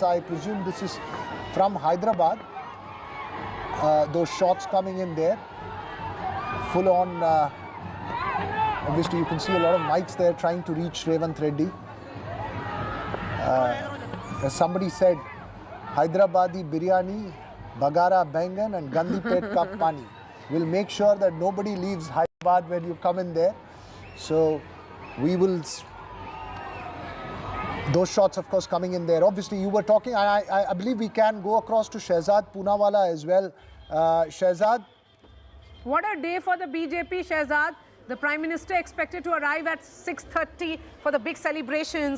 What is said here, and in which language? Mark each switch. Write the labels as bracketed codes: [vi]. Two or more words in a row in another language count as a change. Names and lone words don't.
[en] I presume this is from Hyderabad. Those shots coming in there. Full on, obviously you can see a lot of mics there trying to reach Revanth Reddy. As somebody said, Hyderabadi biryani, Bagara Bangan and [hi] Gandhipet ka pani. [en] We'll make sure that nobody leaves Hyderabad when you come in there. So we will, those shots of course coming in there. Obviously you were talking, I believe we can go across to Shehzad Poonawala as well. Shehzad. What a day for the BJP, Shehzad. The Prime Minister expected to arrive at 6:30 for the big celebrations.